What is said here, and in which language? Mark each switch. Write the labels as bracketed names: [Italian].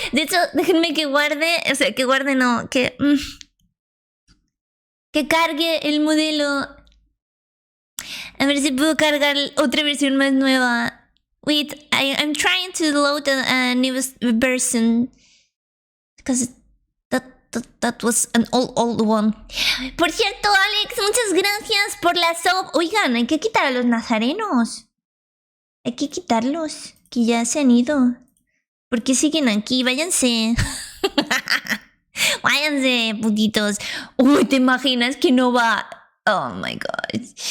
[Spanish] De hecho, déjenme que guarde. O sea, que guarde no. Que cargue el modelo. A ver si puedo cargar otra versión más nueva. [English] Wait, I'm trying to load a new version. Because that was an old one. [Spanish] Por cierto, Alex, muchas gracias por la sub. Oigan, hay que quitar a los nazarenos. Hay que quitarlos, que ya se han ido. ¿Por qué siguen aquí? Váyanse. Váyanse, putitos. Uy, ¿te imaginas que no va? [English] Oh my god.